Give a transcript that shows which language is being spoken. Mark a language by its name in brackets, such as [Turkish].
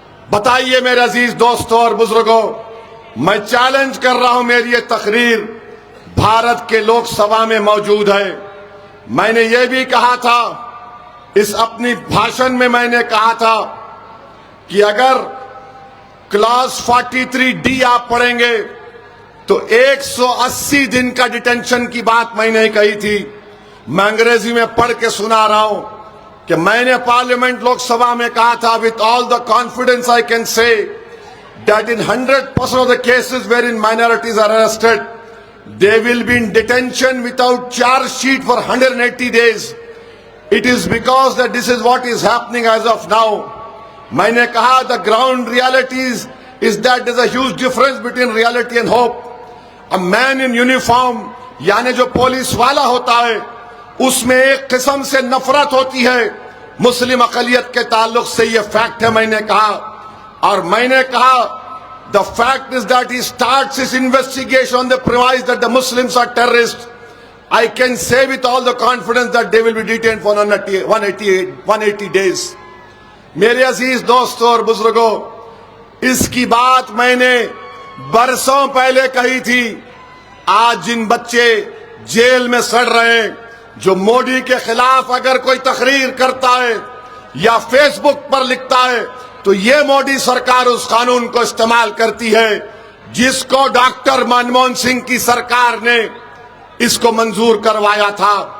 [Urdu] بتائیے میرے عزیز دوستوں اور بزرگوں، میں چیلنج کر رہا ہوں، میری یہ تقریر بھارت کے لوک سبھا میں موجود ہے. میں نے یہ بھی کہا تھا، اس اپنی بھاشن میں میں نے کہا تھا کہ اگر کلاس 43D آپ پڑھیں گے تو 180 دن کا ڈیٹینشن کی بات میں نے کہی تھی. میں انگریزی میں پڑھ کے سنا رہا ہوں کہ میں نے پارلیمنٹ لوک سبھا میں کہا تھا، [English] with all the confidence I can say that in 100% of the cases wherein minorities are arrested, they will be in detention without charge sheet for 180 days. It is because that this is what is happening as of now. [Urdu] میں نے کہا [English] the ground realities is that there's a huge difference between reality and hope. A man in uniform [Urdu] یعنی جو police والا ہوتا ہے اس میں ایک قسم سے نفرت ہوتی ہے مسلم اقلیت کے تعلق سے، یہ فیکٹ ہے. میں نے کہا، اور میں نے کہا [English] the fact is that he starts his investigation on the premise that the Muslims are terrorists. I can say with all the confidence that they will be detained for 180 days. [Urdu] میرے عزیز دوستوں اور بزرگوں، اس کی بات میں نے برسوں پہلے کہی تھی. آج جن بچے جیل میں سڑ رہے ہیں، جو مودی کے خلاف اگر کوئی تقریر کرتا ہے یا فیس بک پر لکھتا ہے تو یہ مودی سرکار اس قانون کو استعمال کرتی ہے جس کو ڈاکٹر منموہن سنگھ کی سرکار نے اس کو منظور کروایا تھا.